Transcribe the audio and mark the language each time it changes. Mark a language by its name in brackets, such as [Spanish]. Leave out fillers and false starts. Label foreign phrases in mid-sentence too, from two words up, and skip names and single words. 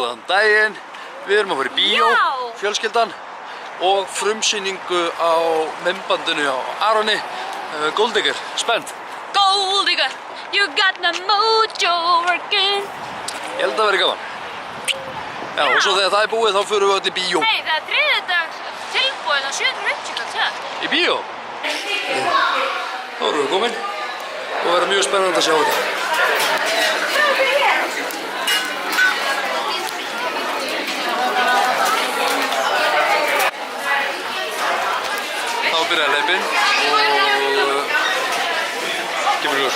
[Icelandic] daginn. Við erum að fara í bíó, fjölskyldan, og frumsýningu á myndbandinu á Aroni, Gold Digger. Spennt? [English] Gold Digger, you got the mojo working. [Icelandic] Ég held að það verði gaman. Já, og svo þegar það er búið þá förum við öll í bíó. Nei, það er þriðjudags tilbúið á 750 kall. Í bíó? Þá erum við komin og verður mjög spennandi að sjá þetta. Þá byrjaði hlaupinn og kemur í ljós.